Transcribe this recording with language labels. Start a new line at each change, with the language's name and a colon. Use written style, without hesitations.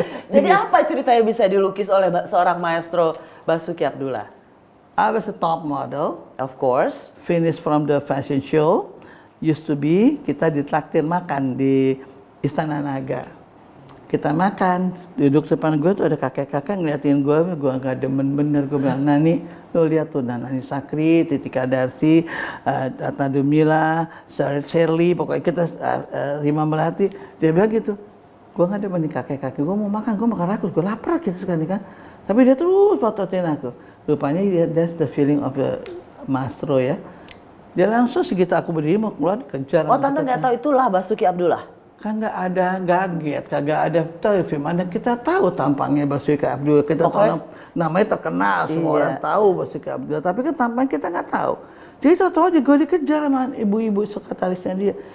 Indonesian: Jadi apa ceritanya bisa dilukis oleh seorang maestro Basuki Abdullah?
English: I was a top model. Of course. Finished from the fashion show. Used to be,
Indonesian: kita ditraktir makan di Istana Naga. Kita makan, duduk depan gue tuh ada kakek-kakek ngeliatin gue gak demen bener. Gue bilang, Nani, lo lihat tuh, Nani Sakri, Titika Darsi, Ratna Dumila, Shirley, pokoknya kita Rima Melati. Dia bilang gitu, gue gak demen nih kakek-kakek, gue mau makan rakus, gue lapar gitu sekali kan. Tapi dia terus fotoin aku.
English: Rupanya that's the feeling of the maestro ya.
Indonesian: Dia langsung segitu aku berdiri mau keluar kejar. Oh Tante nggak tahu itulah Basuki Abdullah? Kan nggak ada gaget, kagak ada film. Kita tahu tampangnya Basuki Abdullah. Kita tahu namanya terkenal, semua orang tahu Basuki Abdullah. Tapi kan tampang kita nggak tahu. Jadi tahu aja gue dikejar sama ibu-ibu sekretarisnya dia.